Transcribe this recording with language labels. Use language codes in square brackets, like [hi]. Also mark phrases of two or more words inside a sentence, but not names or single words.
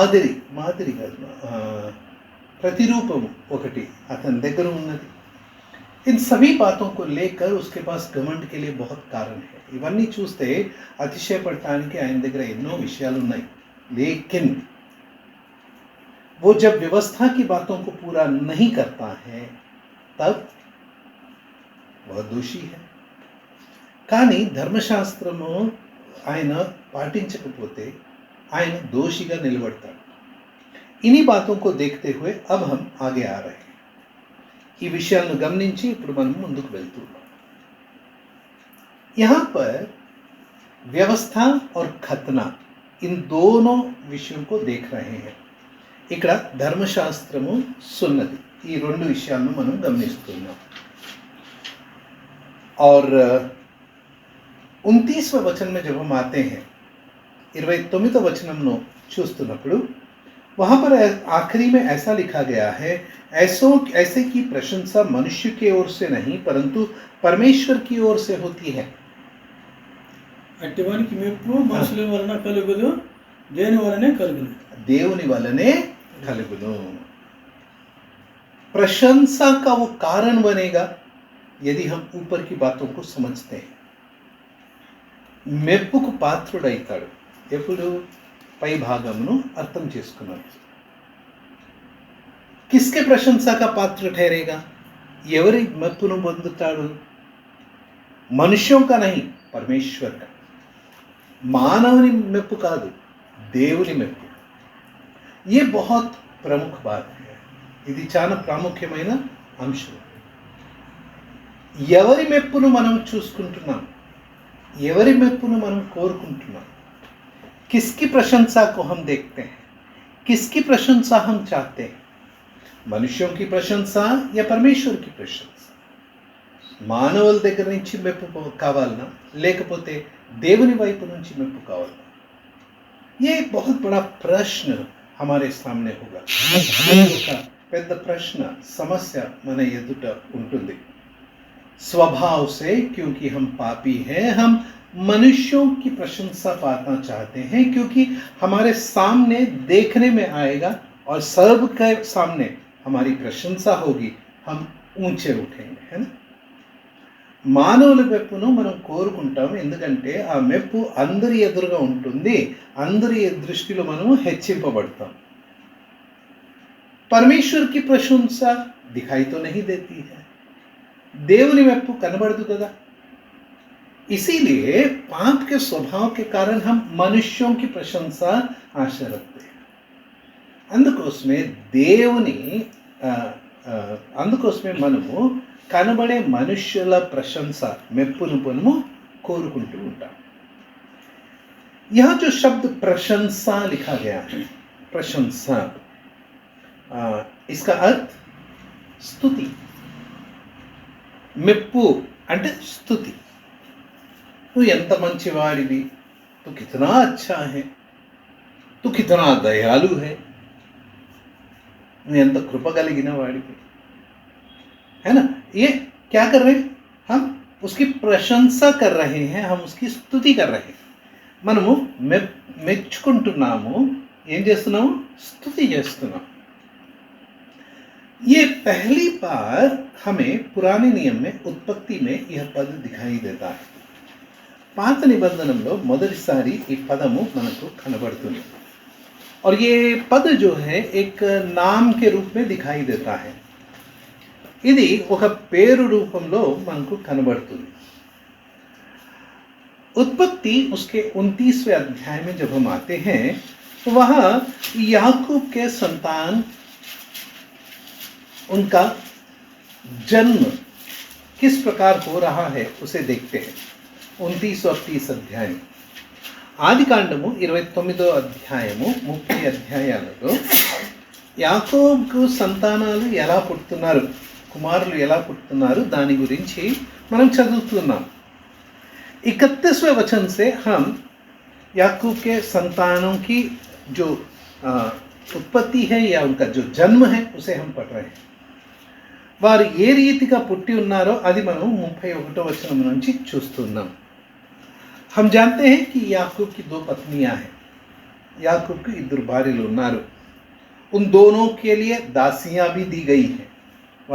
[te] మాదిరి ప్రతిరూపము ఒకటి అతని దగ్గర ఉన్నది। [hi] इन सभी बातों को लेकर उसके पास घमंड के लिए बहुत कारण है. [te] ఇవన్నీ చూస్తే అతిశయపడటానికి ఆయన దగ్గర ఎన్నో విషయాలు ఉన్నాయి. [hi] लेकिन वो जब व्यवस्था की बातों को पूरा नहीं करता है तब वह दोषी है. [te] కానీ ధర్మశాస్త్రము ఆయన పాటించకపోతే ఆయన దోషిగా నిలబడతాడు. [hi] इन्हीं बातों को देखते हुए अब हम आगे आ रहे हैं. [te] ఈ విషయాలను గమనించి ఇప్పుడు మనం ముందుకు వెళ్తున్నాం. [hi] यहाँ पर व्यवस्था और खतना इन दोनों विषयों को देख रहे हैं. [te] ఇక్కడ ధర్మశాస్త్రము సున్నతి ఈ రెండు విషయాలను మనం గమనిస్తున్నాం. [hi] और 29वें वचन में जब हम आते हैं [te] 29వ వచనంలో చూస్తున్నప్పుడు [hi] वहाँ पर आखिरी में ऐसा लिखा गया है, ऐसे की प्रशंसा मनुष्य की ओर से नहीं परंतु परमेश्वर की ओर से होती है. [te] అట్టివానికి మెప్పు మనుషుల వలన కలుగుదు, దేని వలనే కలుగును, దేవుని వలనే కలుగును. [hi] प्रशंसा का वो कारण बनेगा यदि हम ऊपर की बातों को समझते हैं. [te] మెప్పుకు పాత్రుడైతాడు ఎప్పుడు పై భాగమును అర్థం చేసుకున్నాడు. [hi] किसके प्रशंसा का पात्र ठहरेगा? [te] ఎవరి మెప్పును పొందుతాడు? [hi] మనుష్यों का नहीं, परमेश्वर का. [te] మానవుని మెప్పు కాదు, దేవుని మెప్పు. [hi] ये बहुत प्रमुख बात है. [te] ఇది చాలా ప్రాముఖ్యమైన అంశం. ఎవరి మెప్పును మనం చూసుకుంటున్నాం, ఎవరి మెప్పును మనం కోరుకుంటున్నాం. [hi] किसकी प्रशंसा को हम देखते हैं, किसकी प्रशंसा हम चाहते हैं? मनुष्यों की प्रशंसा या परमेश्वर की प्रशंसा? [te] మానవుల దగ్గర నుంచి మెప్పు కావాలనా లేకపోతే దేవుని వైపు నుంచి మెప్పు కావాలనా? [hi] ये एक बहुत बड़ा प्रश्न हमारे सामने होगा. [te] ఒక పెద్ద ప్రశ్న సమస్య మన ఎదుట ఉంటుంది. [hi] स्वभाव से क्योंकि हम पापी हैं हम मनुष्यों की प्रशंसा पाना चाहते हैं, क्योंकि हमारे सामने देखने में आएगा और सबके सामने हमारी प्रशंसा होगी, हम ऊंचे उठेंगे, है ना. [te] మానవుల మెప్పును మనం కోరుకుంటాం ఎందుకంటే ఆ మెప్పు అందరి ఎదురుగా ఉంటుంది, అందరి దృష్టిలో మనం హెచ్చింపబడతాం. [hi] परमेश्वर की प्रशंसा दिखाई तो नहीं देती है, [te] దేవుని మెప్పు కనబడదు కదా. [hi] इसीलिए पाप के स्वभाव के कारण हम मनुष्यों की प्रशंसा आशा रखते हैं. [te] అందుకోసమే దేవుని అందుకోసమే మనము కనబడే మనుష్యుల ప్రశంస మెప్పును మనము కోరుకుంటూ ఉంటాం. [hi] यहाँ जो शब्द प्रशंसा लिखा गया है, प्रशंसा, इसका अर्थ स्तुति. [te] మెప్పు అంటే స్తుతి. నువ్వు ఎంత మంచివాడివి, [hi] तू कितना अच्छा है, तू कितना दयालु है, [te] నువ్వు ఎంత కృప కలిగిన వాడివి, [hi] है ना. ये क्या कर रहे हैं? हम उसकी प्रशंसा कर रहे हैं, हम उसकी स्तुति कर रहे हैं. [te] మనము మెచ్చుకుంటున్నాము, ఏం చేస్తున్నాము? స్తుతి చేస్తున్నాము. [hi] ये पहली बार हमें पुराने नियम में उत्पत्ति में यह पद दिखाई देता है. [te] పాత నిబంధనలో మొదటిసారి ఈ పదము మనకు కనబడుతుంది. [hi] और ये पद जो है एक नाम के रूप में दिखाई देता है. [te] ఇది ఒక పేరు రూపంలో మనకు కనబడుతుంది. [hi] उत्पत्ति उसके 29वें अध्याय में जब हम आते हैं तो वहाँ याकूब के संतान, उनका जन्म किस प्रकार हो रहा है उसे देखते हैं. 29 और 30 अध्याय. [te] ఆదికాండము 29వ అధ్యాయము 30 అధ్యాయాలలో యాకోబుకు సంతానాలు ఎలా పుడుతున్నారు, కుమారులు ఎలా పుడుతున్నారు దాని గురించి మనం చదువుతున్నాం. [hi] 31वें वचन से हम याकूब के संतानों की जो उत्पत्ति है या उनका जो जन्म है उसे हम पढ़ रहे हैं. [te] వారు ఏ రీతిగా పుట్టి ఉన్నారో అది మనం 31వ వచనం నుంచి చూస్తున్నాం. [hi] हम जानते हैं कि याकूब की 2 पत्नियां हैं. [te] याकूब की 2 భార్యలు ఉన్నారు. [hi] उन दोनों के लिए दासियां भी दी गई हैं.